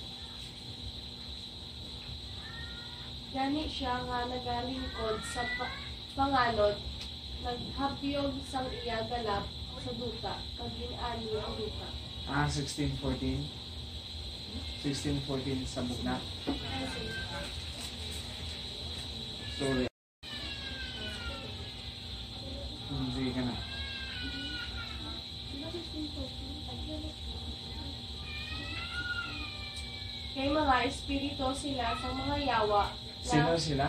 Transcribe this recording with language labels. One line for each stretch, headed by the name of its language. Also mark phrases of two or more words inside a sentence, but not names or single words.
Hiligaynon: Gani siya nga nagalingkod sa panganod, naghabiyog sang iya galap sa duta, kag gin-ani ang duta. 16:14. 16:14 sa bugna. Sorry. Sige ka na. Kay mga espiritu sila sa mga yawa Sino sila?